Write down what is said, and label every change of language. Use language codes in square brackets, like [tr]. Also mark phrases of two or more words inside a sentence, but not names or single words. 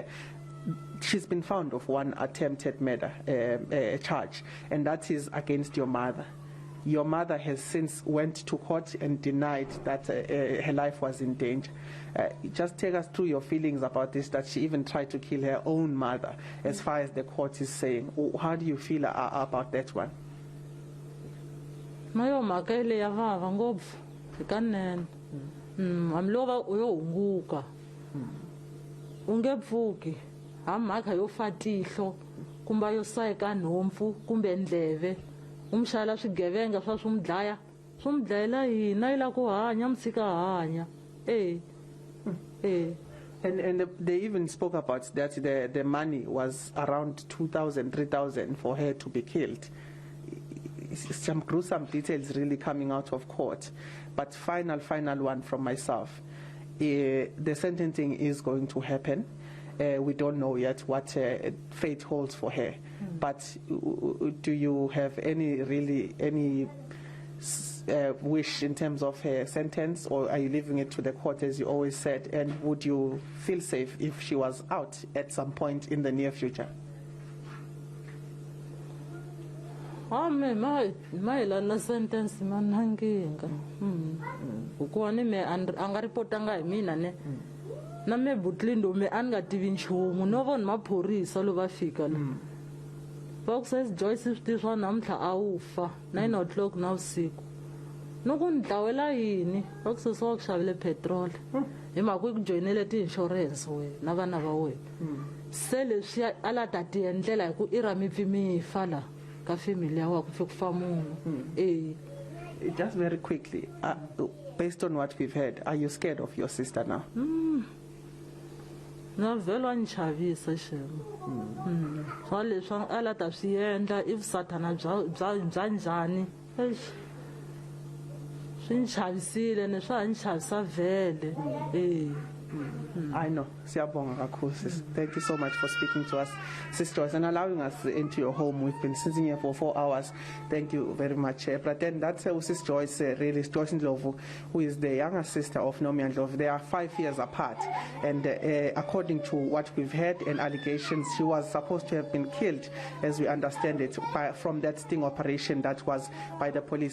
[en] She's been found of one attempted murder charge, and that is against your mother. Your mother has since went to court and denied that her life was in danger. Just take us through your feelings about this, that she even tried to kill her own mother, as far as the court is saying. How do you feel about that one? [ts] mayo mhaka ile ya vava ngopfu hikanene hambilova u yo hunguka u nge pfuki ha mhaka yo fa tihlo kumbe yo sa eka nhompfu kumbe ndleve u mi xala swigevenga swa swi mu dlayela hina yi la ku hanya mi tshika hanya [en] And they even spoke about that the money was around 2,000, 3,000 for her to be killed. Some gruesome details really coming out of court. But final one from myself. The sentencing is going to happen. We don't know yet what fate holds for her. But do you have any wish in terms of her sentence, or are you leaving it to the court as you always said? And would you feel safe if she was out at some point in the near future? [ts] mayelana na sentence ma na nkinga hikuva ni me a nga ripotanga hi mina ne na me butlindo me a ni nga tivi nchumu no vona maphorisa lo va fika la va ku says Joyce swi tivi swa namuntlha a wu fa 9 o'clock na vusiku no ku ni dlawela yini va ku sesi wa ku xavile petrol hi mhaka ku joyinele ti-insurance wena na vana va wena se leswi a la ta ti endlela hi ku i ra mipfi mi fa la ka family ya wa ku fi ku fa munhu [en] Just very quickly, based on what we've heard, are you scared of your sister now? [ts] na vhela ni chavisa xemo swa leswi a la ta swi endla i vusathana bya njhani swi ni chavisile ne swa ha ni chavisa vhele [en] I know. [zu] Siyabonga kakhulu, sis. [en] Thank you so much for speaking to us, Sister Joyce, and allowing us into your home. We've been sitting here for 4 hours. Thank you very much. But then that's Sister Joyce, really, Joyce Ndlovu, who is the younger sister of Nomia Ndlovu. They are 5 years apart. And according to what we've heard and allegations, she was supposed to have been killed, as we understand it, from that sting operation that was by the police.